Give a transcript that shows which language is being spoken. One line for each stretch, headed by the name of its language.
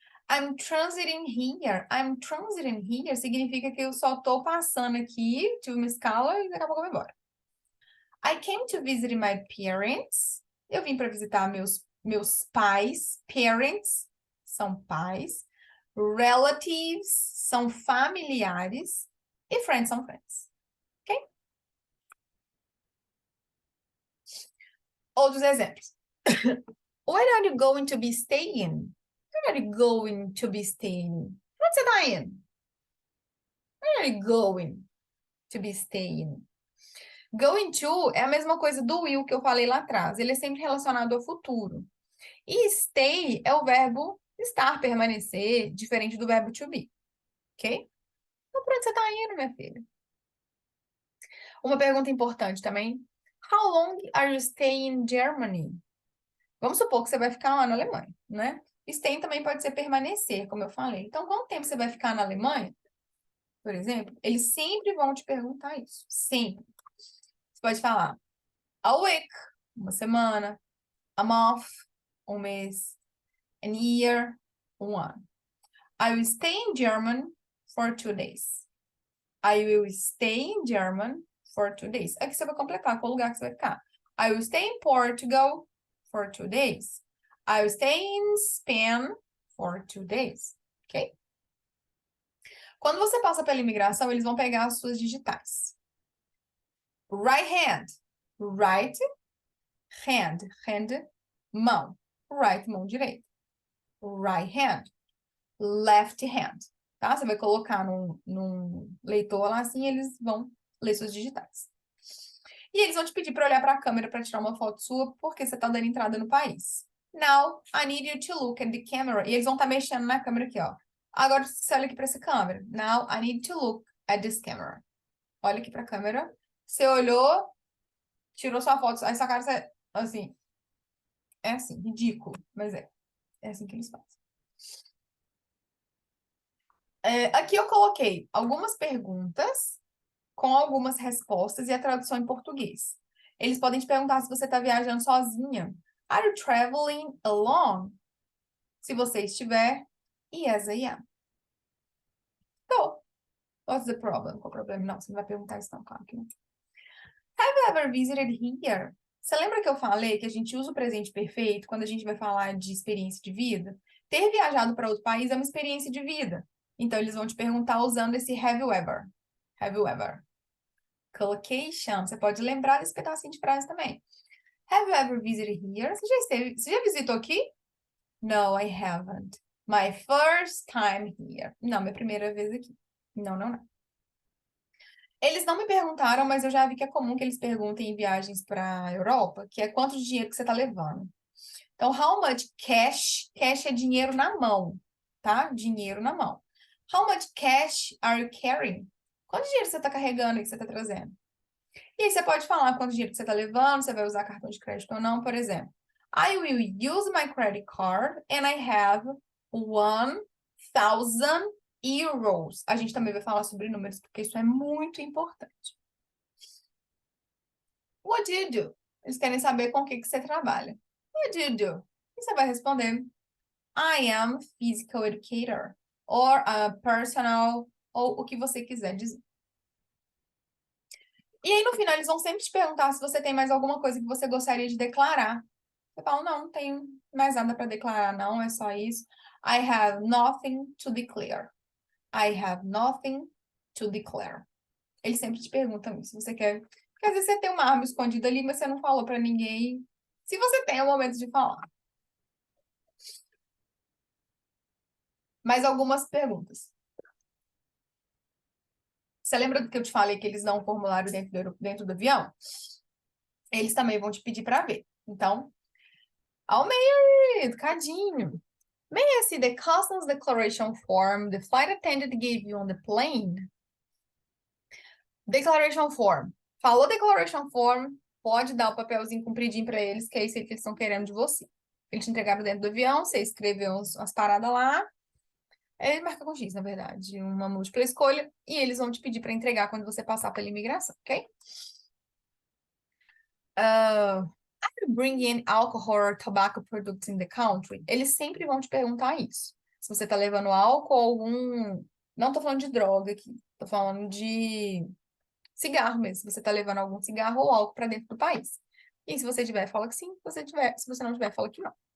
English: I'm transiting here. I'm transiting here
Portuguese: significa que eu só estou passando aqui, tive uma escala e daqui a pouco eu vou embora.
English: I came to visit my parents.
Portuguese: Eu vim para visitar meus pais. Parents são pais. Relatives são familiares. E friends são friends. Ok? Outros exemplos.
English: Where are you going to be staying? Where are you going to be staying?
Portuguese: Onde você está indo?
English: Where are you going to be staying?
Portuguese: Going to é a mesma coisa do will que eu falei lá atrás. Ele é sempre relacionado ao futuro. E stay é o verbo estar, permanecer, diferente do verbo to be. Ok? Então, por onde você está indo, minha filha? Uma pergunta importante também.
English: How long are you staying in Germany?
Portuguese: Vamos supor que você vai ficar lá na Alemanha, né? Stay também pode ser permanecer, como eu falei. Então, quanto tempo você vai ficar na Alemanha? Por exemplo, eles sempre vão te perguntar isso. Sempre. Você pode falar
English: a week,
Portuguese: uma semana,
English: a month,
Portuguese: um mês,
English: an year,
Portuguese: um ano.
English: I will stay in German for 2 days. I will stay in German for 2 days.
Portuguese: Aqui você vai completar qual lugar que você vai ficar.
English: I will stay in Portugal for 2 days. I will stay in Spain for 2 days. Ok?
Portuguese: Quando você passa pela imigração, eles vão pegar as suas digitais.
English: Right hand. Right hand.
Portuguese: Hand, mão. Right, mão direita.
English: Right hand. Left hand. Tá?
Portuguese: Você vai colocar num leitor lá assim, eles vão ler suas digitais. E eles vão te pedir para olhar para a câmera para tirar uma foto sua, porque você está dando entrada no país.
English: Now, I need you to look at the camera.
Portuguese: E eles vão estar mexendo na câmera aqui, ó. Agora você olha aqui para essa câmera.
English: Now, I need to look at this camera.
Portuguese: Olha aqui para a câmera. Você olhou, tirou sua foto. Aí sua cara, você, assim, é assim, ridículo. Mas é assim que eles fazem. Aqui eu coloquei algumas perguntas com algumas respostas e a tradução em português. Eles podem te perguntar se você está viajando sozinha.
English: Are you traveling alone?
Portuguese: Se você estiver,
English: yes, I am. So, what's the problem?
Portuguese: Qual o problema? Não, você não vai perguntar isso não, claro que não.
English: Have you ever visited here?
Portuguese: Você lembra que eu falei que a gente usa o presente perfeito quando a gente vai falar de experiência de vida? Ter viajado para outro país é uma experiência de vida. Então, eles vão te perguntar usando esse
English: have you ever. Have you ever?
Portuguese: Collocation. Você pode lembrar desse pedacinho de frase também.
English: Have you ever visited here?
Portuguese: Você já visitou aqui?
English: No, I haven't. My first time here.
Portuguese: Não, minha primeira vez aqui. Não, não, não. Eles não me perguntaram, mas eu já vi que é comum que eles perguntem em viagens para Europa, que é quanto de dinheiro que você está levando. Então,
English: how much cash?
Portuguese: Cash é dinheiro na mão, tá? Dinheiro na mão.
English: How much cash are you carrying?
Portuguese: Quanto dinheiro você está carregando e que você está trazendo? E aí você pode falar quanto dinheiro que você está levando, você vai usar cartão de crédito ou não, por exemplo.
English: I will use my credit card and I have 1,000 euros.
Portuguese: A gente também vai falar sobre números, porque isso é muito importante.
English: What do you do?
Portuguese: Eles querem saber com o que você trabalha.
English: What do you do?
Portuguese: E você vai responder,
English: I am physical educator. Or a personal,
Portuguese: ou o que você quiser dizer. E aí, no final, eles vão sempre te perguntar se você tem mais alguma coisa que você gostaria de declarar. Você fala, não, não tenho mais nada para declarar, não, é só isso.
English: I have nothing to declare. I have nothing to declare.
Portuguese: Eles sempre te perguntam isso, se você quer. Porque às vezes você tem uma arma escondida ali, mas você não falou para ninguém. Se você tem, é o momento de falar. Mais algumas perguntas. Você lembra do que eu te falei que eles dão um formulário dentro do avião? Eles também vão te pedir para ver. Então, Almeida, educadinho.
English: May I see the customs declaration form the flight attendant gave you on the plane? Declaration form.
Portuguese: Falou declaration form, pode dar o papelzinho compridinho para eles, que é isso aí que eles estão querendo de você. Eles te entregaram dentro do avião, você escreveu umas paradas lá, ele marca com X, na verdade, uma múltipla escolha, e eles vão te pedir para entregar quando você passar pela imigração, ok?
English: Bring in alcohol or tobacco products in the country?
Portuguese: Eles sempre vão te perguntar isso. Se você tá levando álcool ou algum... Não tô falando de droga aqui, tô falando de cigarro mesmo. Se você tá levando algum cigarro ou álcool para dentro do país. E se você tiver, fala que sim. Se você não tiver, fala que não.